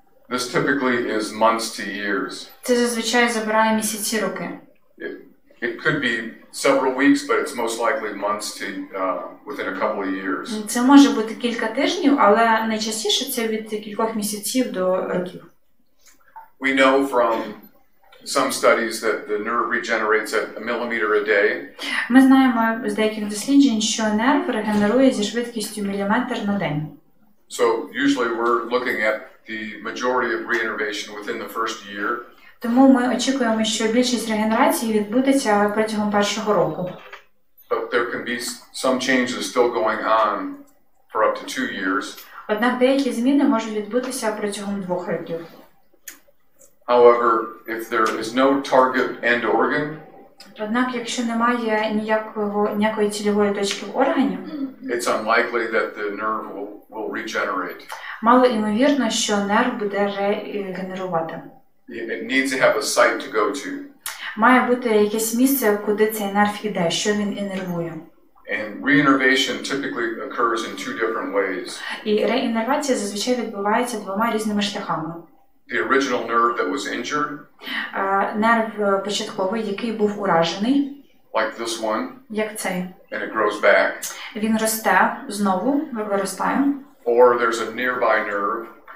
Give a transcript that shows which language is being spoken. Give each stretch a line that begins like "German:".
English: this typically is months to years.
Ukrainian: це зазвичай забирає місяці, роки.
English: It could be several weeks, but it's most likely months to within a couple of years.
Ukrainian: Це може бути кілька тижнів, але найчастіше це від кількох місяців до років.
English: We know from some studies that the nerve regenerates at a millimeter a day.
Ukrainian: Ми знаємо з деяких досліджень, що нерв регенерує зі швидкістю міліметр на день.
English: So usually we're looking at the majority of reinnervation within the first year.
Ukrainian: Тому ми очікуємо, що більшість регенерації відбудеться протягом першого року.
English: But there can be some changes still going on for up to 2 years.
Ukrainian: Однак деякі зміни можуть відбутися протягом 2 років.
English: However, if there is no target end organ,
Ukrainian: Однак, якщо немає ніякої цільової точки в органі,
English: it's unlikely that the nerve will regenerate.
Ukrainian: мало ймовірно, що нерв буде регенерувати.
English: It needs to have a site to go to.
Ukrainian: Має бути якесь місце, куди цей нерв іде, що він інервує.
English: And reinnervation typically occurs in 2 different ways.
Ukrainian: І реінервація зазвичай відбувається 2 різними шляхами.
English: The original nerve that was injured,
Ukrainian: Нерв початковий, який був уражений,
English: like this one,
Ukrainian: як цей,
English: and it grows back.
Ukrainian: він росте знову, виростає.
English: Or there's a nearby nerve,